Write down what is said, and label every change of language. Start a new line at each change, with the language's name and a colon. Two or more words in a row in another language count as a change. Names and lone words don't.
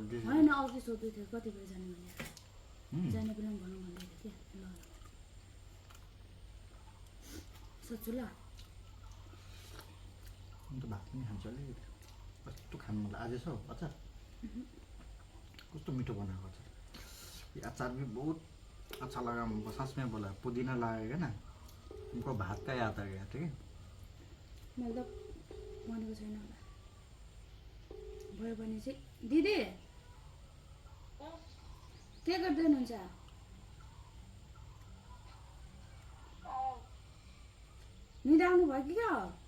Nepali: होइन, अघि सोध्दै थियो कति बजी जाने भनेर। जाने बेला पनि भनौँ भन्दै थियो कि। ल सोध्छु ल। अन्त भात पनि खान्छ अलिकति, कस्तो खानु मन लाग्यो। आज यसो अचार कस्तो मिठो बनाएको अचार।
Hindi: ये अचार भी बहुत अच्छा लगा हमको, सच में बोला। पुदीना लगाएगा ना, हमको भात का याद आ गया, ठीक है।
Nepali: मैले त भनेको छैन होला, भयो भने चाहिँ। दिदी के गर्दै हुनुहुन्छ? निदा आउनु भयो कि क्या?